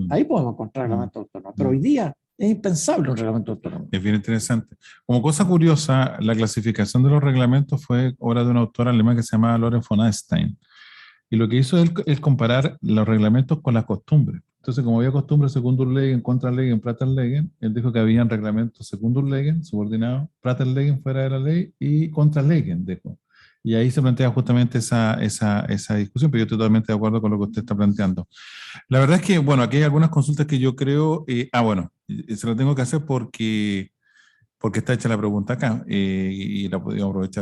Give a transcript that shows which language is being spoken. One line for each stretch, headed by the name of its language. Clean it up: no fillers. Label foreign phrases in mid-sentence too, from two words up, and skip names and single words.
Spanish: Ahí podemos encontrar reglamento autónomo. Pero hoy día es impensable un reglamento autónomo. Es bien interesante. Como cosa curiosa, la clasificación de los reglamentos fue obra de un autor alemán que se llamaba Lorenz von Einstein. Y lo que hizo él es comparar los reglamentos con las costumbres. Entonces, como había costumbre
Latin: secundum legem, contra legem, prater legem,
Spanish: él dijo que habían reglamentos
Latin: secundum legem,
Spanish: subordinados,
Latin: prater legem,
Spanish: fuera de la ley, y
Latin: contra legem,
Spanish: dijo. Y ahí se plantea justamente esa discusión, pero yo estoy totalmente de acuerdo con lo que usted está planteando. La verdad es que, bueno, aquí hay algunas consultas que yo creo, se la tengo que hacer porque está hecha la pregunta acá, y la podemos aprovechar.